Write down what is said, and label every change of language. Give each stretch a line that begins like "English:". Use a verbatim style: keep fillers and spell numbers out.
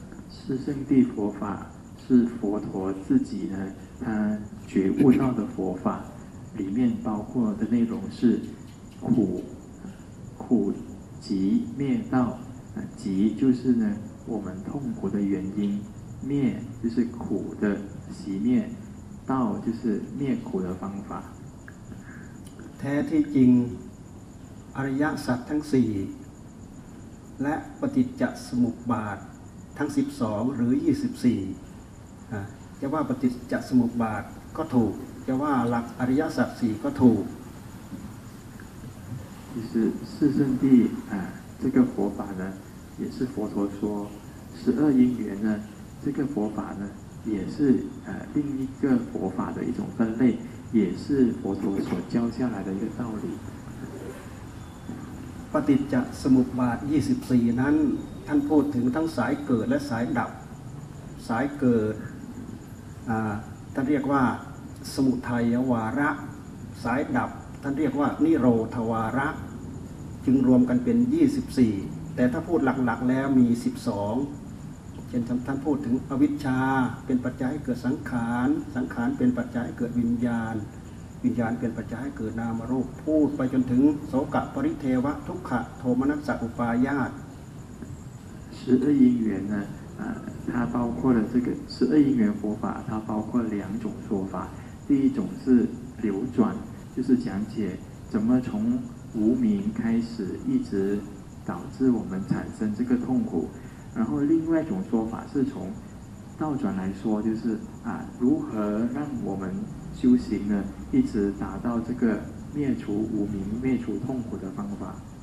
Chinese: 四圣谛佛法是佛陀自己呢他觉悟到的佛法里面包括的内容是苦苦集灭道集就是呢我们痛苦的原因灭就是苦的熄灭道就是灭苦的方法
Thai: แท้ที่จริงอริยสัจทั้งสี่และปฏิจจสมุปบาททั้งสิบสองหรือยี่สิบสี่จะว่าปฏิจจสมุปบาทก็ถูกจะว่าหลักอริยสัจสี่ก็ถูก
Chinese: 就是四圣谛啊这个佛法呢也是佛陀说十二因缘呢这个佛法呢也是呃另一个佛法的一种分类也是佛陀所教下来的一个道理
Thai: ปฏิจจสมุปบาทยี่สิบสี่นั้นท่านพูดถึงทั้งสายเกิดและสายดับสายเกิดอ่าท่านเรียกว่าสมุทัยวาระสายดับท่านเรียกว่านิโรธวาระ จึงรวมกันเป็นยี่สิบสี่แต่ถ้าพูดหลักๆแล้วมีสิบสองเช่นท่านพูดถึงอวิชชาเป็นปัจจัยให้เกิดสังขารสังขารเป็นปัจจัยให้เกิดวิญญาณวิญญาณเป็นปัจจัยให้เกิดนามรูปพูดไปจนถึงโสกะปริเทวะทุกขะโทมนัสสะอุปายาต สิบสอง
Chinese: 因缘呢它包括了这个สิบสอง因缘佛法它包括两种说法第一种是流转就是讲解怎么从无明开始一直导致我们产生这个痛苦然后另外一种说法是从倒转来说就是啊如何让我们修行呢一直达到这个灭除无明灭除痛苦的方法